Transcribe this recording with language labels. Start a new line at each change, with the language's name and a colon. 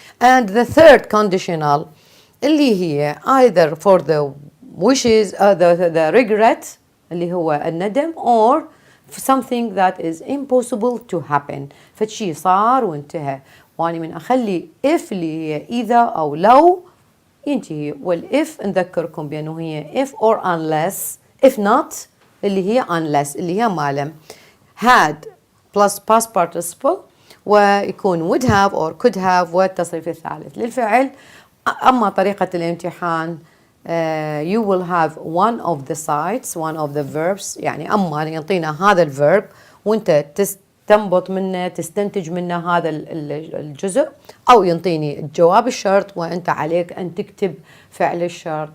English: And the third conditional
Arabic: اللي هي
English: either for the wishes the regret
Arabic: اللي هو الندم
English: or something that is impossible to happen.
Arabic: فشي صار وانتهى واني من اخلي if اللي هي اذا او لو ينتهي. والإف نذكركم بأنه هي
English: if or unless.
Arabic: if not اللي هي unless اللي هي ما لم.
English: had plus past participle
Arabic: ويكون
English: would have or could have
Arabic: والتصريف الثالث للفعل. أما طريقة الامتحان
English: you will have one of the sides one of the verbs
Arabic: يعني أما يعطينا هذا الverb وانت تنبط منه تستنتج منه هذا الجزء أو ينطيني جواب الشرط وأنت عليك أن تكتب فعل الشرط.